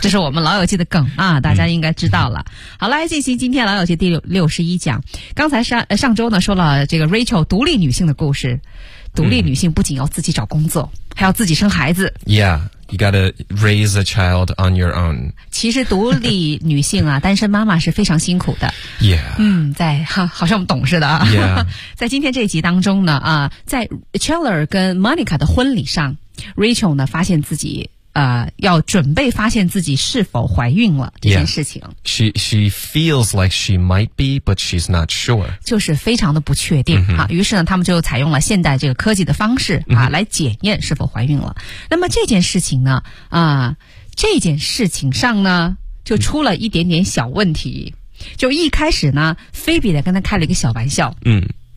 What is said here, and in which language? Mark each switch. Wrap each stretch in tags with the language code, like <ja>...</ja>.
<zh>这是我们老友记的梗啊，大家应该知道了。好，来进行今天老友记第61讲。刚才上周呢说了这个 Rachel 独立女性的故事。独立女性不仅要自己找工作，还要自己生孩子。</zh> <en>Yeah, you gotta raise a child on your own.</en> <zh>其实独立女性啊，单身妈妈是非常辛苦的。</zh> <en>Yeah.</en> <zh>在好像我们懂似的啊。</zh> <en>Yeah.</en> <zh>在今天这一集当中呢，在 Chandler 跟 Monica 的婚礼上 ，Rachel 呢发现自己要准备发现自己是否怀孕了这件事情。</zh> <en>Yeah. She feels like she might be, but she's not sure.</en> <zh>就是非常的不确定、mm-hmm. 啊。于是呢，他们就采用了现代这个科技的方式啊、mm-hmm. 来检验是否怀孕了。那么这件事情呢，这件事情上呢，就出了一点点小问题。就一开始呢，菲比在跟他开了一个小玩笑。嗯、 mm-hmm.。</zh>